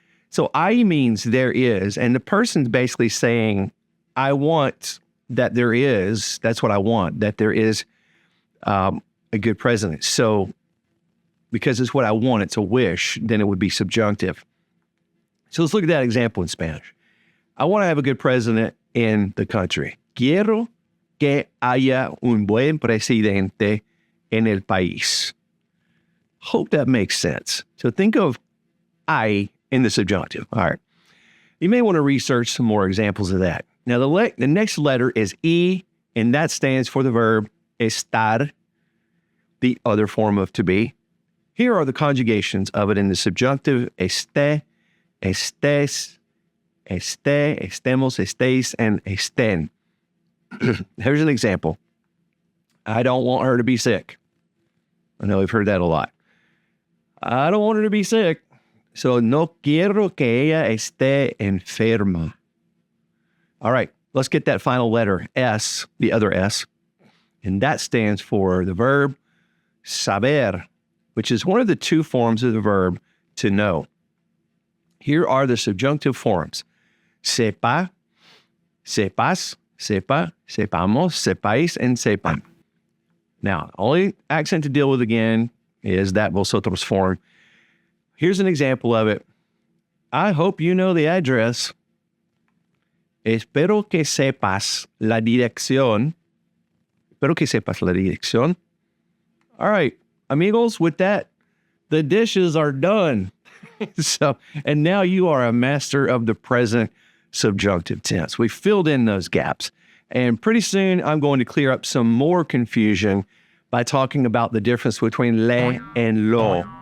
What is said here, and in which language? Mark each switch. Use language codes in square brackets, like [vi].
[en] So I means there is, and the person's basically saying, I want that there is, that's what I want, that there is a good president. So because it's what I want, it's a wish, then it would be subjunctive. So let's look at that example in Spanish. I want to have a good president in the country. [es] Quiero que haya un buen presidente en el país. [en] Hope that makes sense. So think of I in the subjunctive. All right. You may want to research some more examples of that. Now, the next letter is E, and that stands for the verb estar, the other form of to be. Here are the conjugations of it in the subjunctive: esté, estés, esté, estemos, estéis, and estén. Here's an example. I don't want her to be sick. I know we've heard that a lot. I don't want her to be sick. [es] So, no quiero que ella esté enferma. [en] All right, let's get that final letter, S, the other S. And that stands for the verb saber, which is one of the two forms of the verb to know. Here are the subjunctive forms: sepa, sepas, sepa, sepamos, sepáis, and sepan. Now, only accent to deal with again is that vosotros form. Here's an example of it. I hope you know the address. [es] Espero que sepas la dirección. Espero que sepas la dirección. [en] All right, amigos, with that, the dishes are done. And now you are a master of the present subjunctive tense. We filled in those gaps. And pretty soon, I'm going to clear up some more confusion by talking about the difference between le and lo.